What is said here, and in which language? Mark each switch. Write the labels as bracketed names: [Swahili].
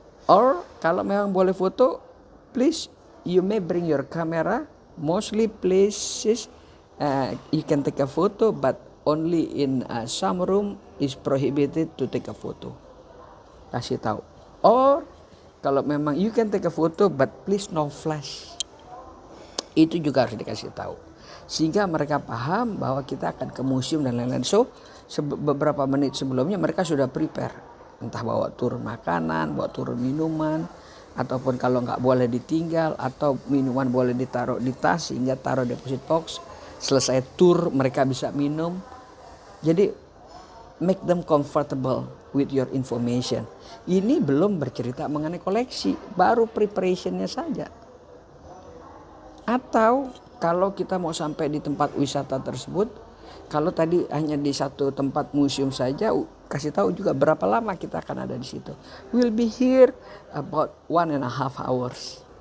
[English] Or [Indonesian] kalau memang boleh foto, [English] please you may bring your camera. Mostly places you can take a photo, but only in some room is prohibited to take a photo. [Indonesian] Kasih tahu. [English] Or [Indonesian] kalau memang [English] you can take a photo, but please no flash. [Indonesian] Itu juga harus dikasih tahu. Sehingga mereka paham bahwa kita akan ke museum dan lain-lain. So beberapa menit sebelumnya mereka sudah prepare. Entah bawa turun makanan, bawa turun minuman, ataupun kalau nggak boleh ditinggal, atau minuman boleh ditaruh di tas sehingga taruh deposit box. Selesai tour mereka bisa minum. [English] Jadi make them comfortable with your information. [Indonesian] Ini belum bercerita mengenai koleksi, baru preparationnya saja. Atau kalau kita mau sampai di tempat wisata tersebut, kalau tadi hanya di satu tempat museum saja, kasih tahu juga berapa lama kita akan ada di situ. [English] We'll be here about 1.5 hours.